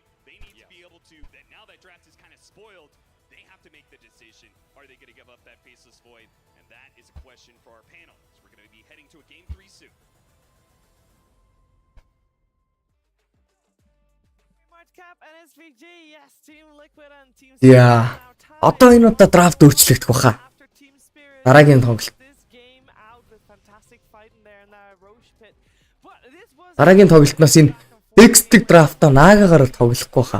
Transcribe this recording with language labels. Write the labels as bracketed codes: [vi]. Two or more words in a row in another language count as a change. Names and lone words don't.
[en] They need to be able to, now that draft is kind of spoiled, they have to make the decision. Are they going to give up that Faceless Void? And that is a question for our panel. So we're going to be heading to a game 3 soon. [mn] Яа. Одоо энэ удаа драфт өөрчлөгдөх баха. Дараагийн тоглолт. Дараагийн тоглолтноос энэ X-дэг драфтаа Нагагаар тоглохгүй хаа.